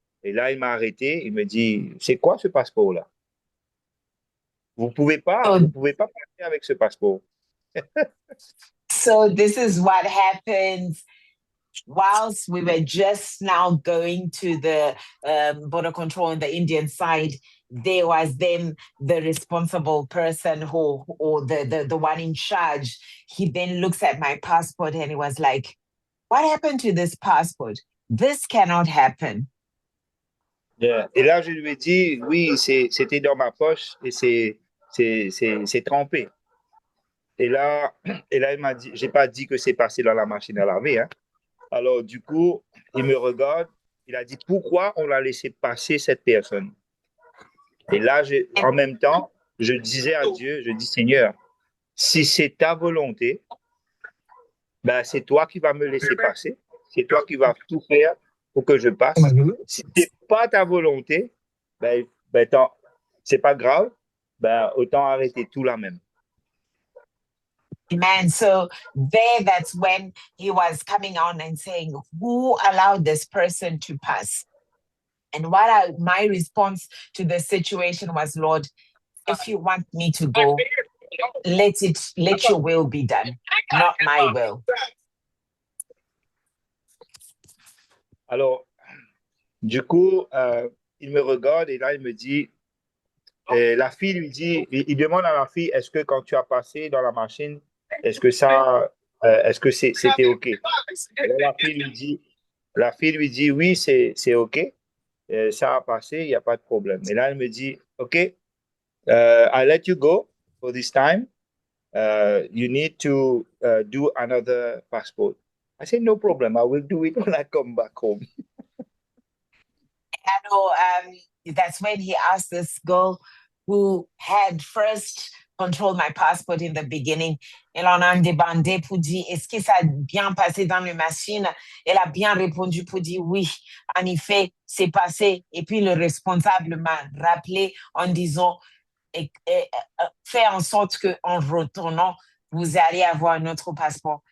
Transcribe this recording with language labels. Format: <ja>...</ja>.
<fr>Et là, il m'a arrêté. Il me dit, c'est quoi ce passeport-là? Vous</fr> <en>So,</en> <fr>pouvez pas passer avec ce passeport.</fr> <en>so this is what happens whilst we were just now going to the border control on the Indian side. There was then the responsible person or the one in charge. He then looks at my passport and he was like, what happened to this passport? This cannot happen. Yeah.</en> <fr>Et là, je lui ai dit, oui, c'était dans ma poche et c'est trempé. Et là, il m'a dit, j'ai pas dit que c'est passé dans la machine à laver, hein. Alors, du coup, il me regarde, il a dit, pourquoi on l'a laissé passer cette personne? Et là, en même temps, je disais à Dieu, je dis, Seigneur, si c'est ta volonté, ben, c'est toi qui vas me laisser passer. C'est toi qui vas tout faire pour que je passe. Si c'est pas ta volonté, ben, c'est pas grave, ben, autant arrêter tout là même. Amen.</fr> <en>So there, that's when he was coming on and saying, who allowed this person to pass? And my response to the situation was, Lord, if you want me to go, let your will be done, not my will.</en> <fr>Alors, du coup, il me regarde et là, il me dit, la fille lui dit, il demande à la fille, est-ce que quand tu as passé dans la machine, est-ce que est-ce que c'était OK? Et là, la fille lui dit, oui, c'est OK. Ça a passé, il n'y a pas de problème. Et là, elle me dit,</fr> <en>OK, I let you go for this time. You need to do another passport. I said, no problem. I will do it when I come back home. I know that's when he asked this girl who had first controlled my passport in the beginning.</en> <fr>Elle en a demandé pour dire, est-ce que ça a bien passé dans la machine? Elle a bien répondu pour dire oui. En effet, c'est passé. Et puis le responsable m'a rappelé en disant, fais en sorte qu'en retournant, vous allez avoir un autre passeport.</fr>